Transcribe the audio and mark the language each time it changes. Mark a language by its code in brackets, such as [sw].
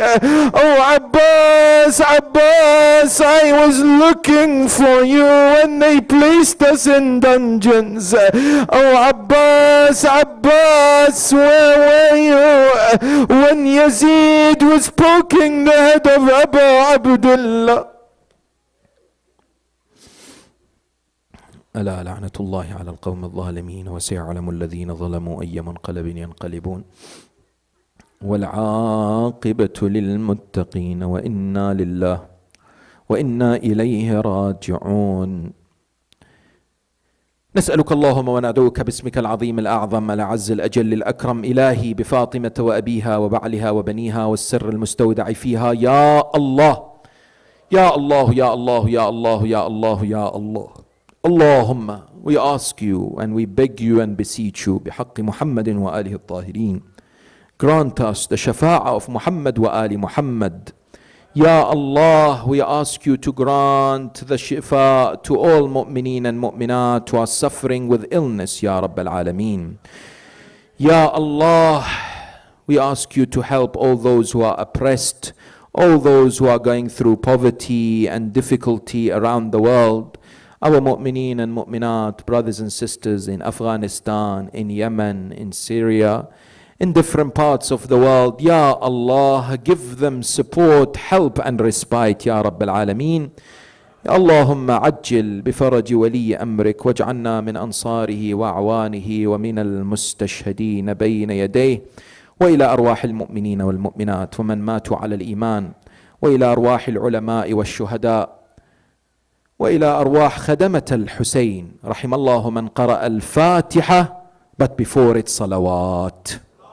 [en] Oh Abbas, I was looking for you when they placed us in dungeons. Oh Abbas, where were you when Yazid was poking the head of Abu Abdullah? [ar] ألا لعنة الله على القوم الظالمين وسيعلم الذين ظلموا أي منقلب ينقلبون والعاقبة للمتقين وإنا لله وإنا إليه راجعون. نسألك اللهم وندعوك باسمك العظيم الأعظم الأعز الأجل الأكرم إلهي بفاطمة وأبيها وبعلها وبنيها والسر المستودع فيها يا الله يا الله يا الله يا الله يا الله يا الله [en] Allahumma, we ask you and we beg you and beseech you بحق محمد وآله الطاهرين, grant us the shafa'ah of Muhammad wa Ali Muhammad. Ya Allah, we ask you to grant the shifa to all mu'mineen and mu'minat who are suffering with illness, Ya Rabb al-Alameen. Ya Allah, we ask you to help all those who are oppressed, all those who are going through poverty and difficulty around the world, our mu'mineen and mu'minat, brothers and sisters in Afghanistan, in Yemen, in Syria, in different parts of the world. Ya Allah, give them support, help and respite, Ya Rabb al-Alameen. [ar] اللهم عجل بفرج ولي أمرك واجعلنا من أنصاره وأعوانه ومن المستشهدين بين يديه، وإلى أرواح المؤمنين والمؤمنات ومن ماتوا على الإيمان، وإلى أرواح العلماء والشهداء، وإلى أرواح خدمة الحسين. رحم الله من قرأ الفاتحة but before it صلوات.